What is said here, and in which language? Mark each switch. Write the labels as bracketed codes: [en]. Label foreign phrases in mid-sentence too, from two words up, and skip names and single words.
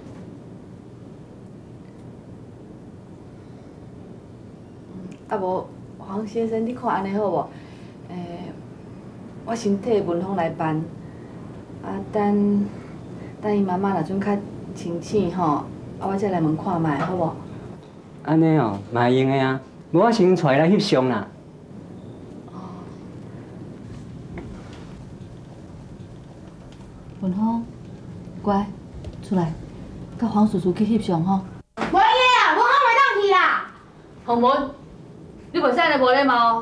[nan] 无， 黄先生，你看安尼好无？我先替文芳来办，等伊妈妈若阵较清醒吼，我再来门看卖，好无？安尼哦，嘛会用的啊，无我先带伊来翕相啦。文芳，乖，出来，甲黄叔叔去翕相吼。无嘢啊，文芳袂当去啦。洪文，你袂使安尼无礼貌。